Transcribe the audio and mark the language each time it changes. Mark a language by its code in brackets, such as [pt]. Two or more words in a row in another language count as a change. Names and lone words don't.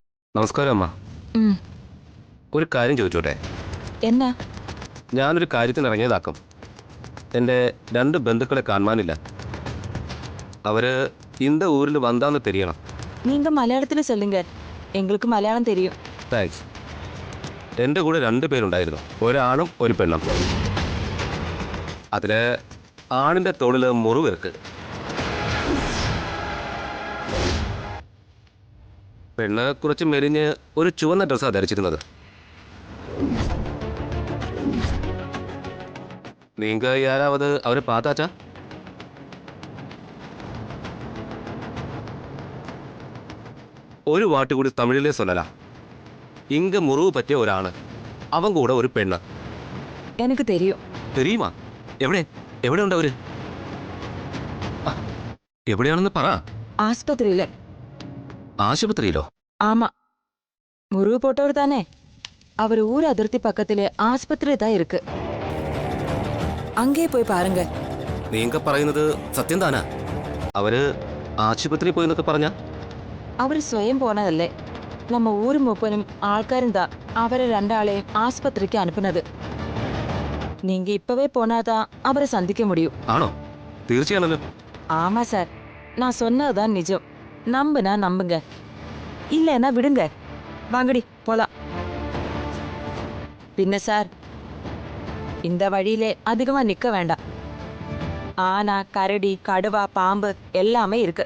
[ml] നമസ്കാരം അമ്മ. ഉം. ഒരു കാര്യം ചോദിച്ചോട്ടെ? എന്നാ? ഞാനൊരു കാര്യത്തിന് ഇറങ്ങിയതാക്കും. എൻ്റെ 2 ബന്ധുക്കളെ കാണാനില്ല. [ta] അവര് இந்த ஊரில் வந்தான்னு தெரியணும். நீங்க மலையாளத்துல சொல்லுங்க, எங்களுக்கு மலையாளம் தெரியும். [ml] താങ്ക്സ്. എൻ്റെ കൂടെ 2 പേരുണ്ടായിരുന്നു, ഒരാണും ഒരു പെണ്ണും. അതിൽ ആണിൻ്റെ തോളിൽ മുറിവിർക്ക്, പെണ്ണ് കുറച്ച് മെലിഞ്ഞ് ഒരു ചുവന്ന ഡ്രസ്സാണ് ധരിച്ചിരുന്നത്. [ta] நீங்க யாராவது அவரை பார்த்தாச்சா? [ml] ഒരു വാട്ട് കൂടി തമിഴിലെ സൊല്ലല. ഇങ്ക മുറിവ് പറ്റിയ ഒരാണ്, അവൻ കൂടെ ഒരു പെണ്ണ്. [ta] எனக்கு தெரியும். [ml] തെരിയുമാ? എവിടെ എവിടെ ഉണ്ട് അവര്? എവിടെയാണെന്ന് പറ. [ta] ஆஸ்பத்திரியில. [ml] ആശുപത്രിയിലോ? [ta] ஆமா, முறிவு போட்டவர் தானே. அவர் ஊர் அதிர்த்தி பக்கத்திலே ஆஸ்பத்திரி தான் இருக்கு. அங்கே போய் பாருங்க. [ml] നീങ്ക പറയുന്നത് സത്യം താനാ? അവര് ആശുപത്രി പോയി എന്നൊക്കെ പറഞ്ഞ? அவர் സ്വയം പോണതല്ലേ. നമ്മ ഊര് മൂപ്പനും ആൾക്കാരും தான் അവരെ 2 ആളെയും ആസ്പത്രിക്ക് അനുപ്പുന്നത്. [ta] நீங்க இப்பவே போனாதான் அவரை சந்திக்க முடியும். [ml] ആണോ? തീർച്ചയാണല്ലോ. [ta] ஆமா சார், நான் சொன்னதுதான் நிஜம். நம்புனா நம்புங்க, இல்லைன்னா விடுங்க. வாங்கடி போலாம். பின்ன சார், இந்த வழியிலே அதிகமா நிக்க வேண்டாம். ஆனா, கரடி, கடுவா, பாம்பு எல்லாமே இருக்கு.